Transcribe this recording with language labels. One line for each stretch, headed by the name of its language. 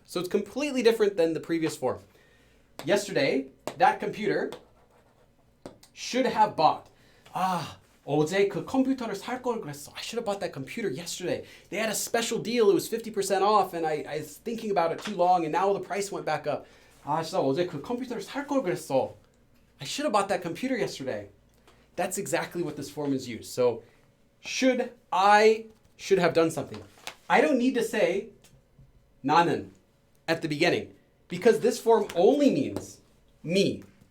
English: So it's completely different than the previous form. Yesterday, that computer should have bought.
Korean: 어제 그 컴퓨터를 살 걸 그랬어.
English: I should have bought that computer yesterday. They had a special deal. It was 50% off, and I was thinking about it too long, and now the price went back up.
Korean: 진짜 어제 그 컴퓨터를 살 걸 그랬어.
English: I should have bought that computer yesterday. That's exactly what this form is used. So, I should have done something. I don't need to say 나는 at the beginning, because this form only means me.